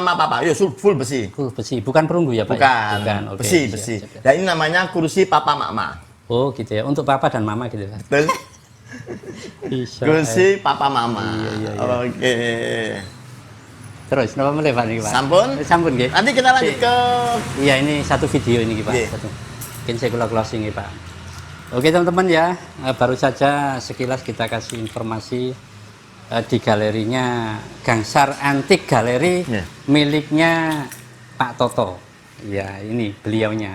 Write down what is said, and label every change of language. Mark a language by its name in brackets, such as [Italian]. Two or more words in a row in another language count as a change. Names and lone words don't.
[Indonesian] mama papa. Yo, full besi. Besi, bukan perunggu ya Pak? Bukan. Ya? Oke, Besi, siap, besi. siap, siap. Dan ini namanya kursi papa mama. Oh gitu ya, untuk papa dan mama gitu ya. Betul. Bisa. Kursi papa mama. Iya. Oke. Terus, kenapa mulai Pak ini Pak? Sampun? Sampun gitu. Nanti kita lanjut ke Iya, ini satu video ini Pak. Iya. Satu. Mungkin saya closing ya Pak. Oke teman-teman ya, baru saja sekilas kita kasih informasi di galerinya Gangsar Antik Galeri Iya. miliknya Pak Toto. Ya, ini beliaunya.